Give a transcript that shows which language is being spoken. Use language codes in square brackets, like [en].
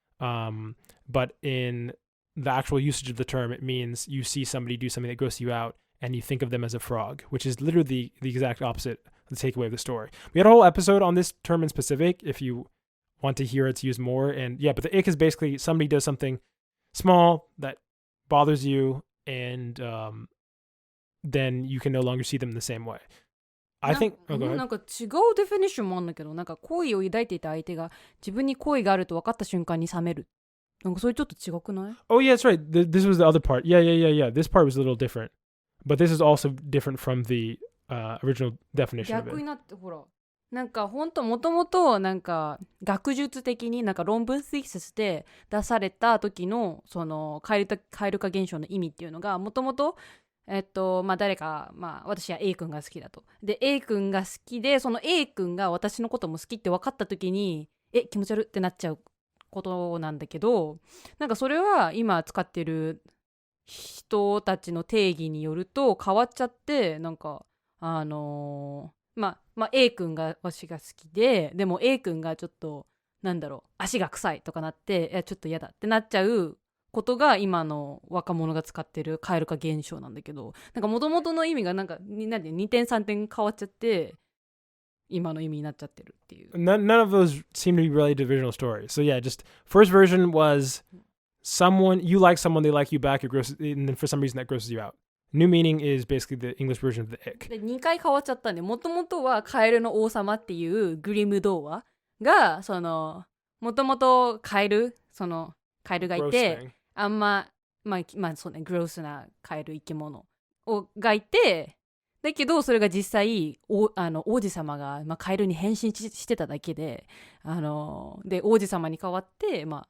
[en] But in the actual usage of the term, it means you see somebody do something that grosses you out, and you think of them as a frog, which is literally the exact opposite of the takeaway of the story. We had a whole episode on this term in specific, if you want to hear it's used more. And yeah, but the ick is basically somebody does something small that bothers you, and then you can no longer see them the same way. I think [ja] なんか違うデフィニッションもあるんだけど、なんか好意を抱いていた相手が自分に好意があると分かった瞬間に冷める。なんかそれちょっと違くない？ [en] Oh yeah, that's right. This was the other part. Yeah. This part was a little different, but this is also different from the original definition of it. [ja] 逆になってほら、なんかほんともともとなんか学術的になんか論文テーシスで出された時のその蛙化現象の意味っていうのがもともと誰か、私は A 君が好きだと。で A 君が好きで、その A 君が私のことも好きって分かった時に気持ち悪ってなっちゃうことなんだけど、なんかそれは今使ってる人たちの定義によると変わっちゃって、なんかA 君が私が好きでも A 君がちょっと足が臭いとかなってちょっと嫌だってなっちゃうことが今の若者が使ってる蛙化現象なんだけど、なんか元々の意味がなんか2点3点変わっちゃって今の意味になっちゃってるっていう。 [en] None of those seem to be related to the original story. So yeah, just first version was you like someone, they like you back, and then for some reason that grosses you out. New meaning is basically the English version of the ick. [ja] で2回変わっちゃったんで、もともとはカエルの王様っていうグリム童話がもともとカエルがいて、あんまそうね、グロスなカエル生き物がいて、だけどそれが実際王子様が、カエルに変身してただけで、で王子様に代わっていい